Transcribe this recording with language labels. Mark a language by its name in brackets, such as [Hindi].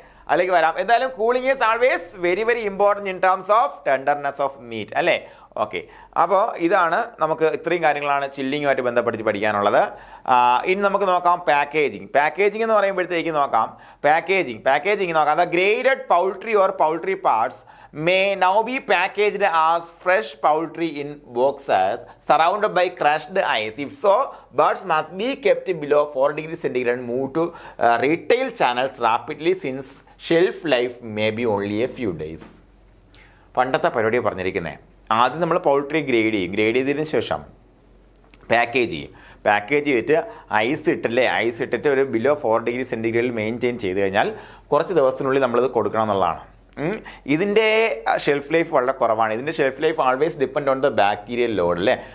[Malayalam] അതിലേക്ക് വരാം. എന്തായാലും [English] Cooling is always very very important in terms of tenderness of meat അല്ലേ. [Malayalam] ഓക്കെ, അപ്പോൾ ഇതാണ് നമുക്ക് ഇത്രയും കാര്യങ്ങളാണ് ചില്ലിങ്ങുമായിട്ട് ബന്ധപ്പെടുത്തി പഠിക്കാനുള്ളത്. ഇനി നമുക്ക് നോക്കാം പാക്കേജിങ് എന്ന് പറയുമ്പോഴത്തേക്ക് നോക്കാം പാക്കേജിങ് നോക്കാം. [English] The graded poultry or poultry parts may now be packaged as fresh poultry in boxes surrounded by crushed ice. If so, birds must be kept below 4 degrees centigrade and moved to retail channels rapidly since shelf life may be only a few days. [Malayalam] പണ്ടത്തെ പരിപാടിയാണ് പറഞ്ഞിരിക്കുന്നത്. ആദ്യം നമ്മൾ poultry grade ചെയ്തതിന് ശേഷം package ചെയ്തിട്ട് ice ഇട്ടിട്ട് ഒരു ബിലോ 4 ഡിഗ്രി സെൻറ്റിഗ്രേഡിൽ മെയിൻറ്റെയിൻ ചെയ്ത് കഴിഞ്ഞാൽ കുറച്ച് ദിവസത്തിനുള്ളിൽ നമ്മളത് കൊടുക്കണം എന്നുള്ളതാണ്. ഇതിൻ്റെ [English] Shelf life വളരെ കുറവാണ്. ഇതിൻ്റെ shelf life always depend on the bacterial load [Malayalam] അല്ലേ.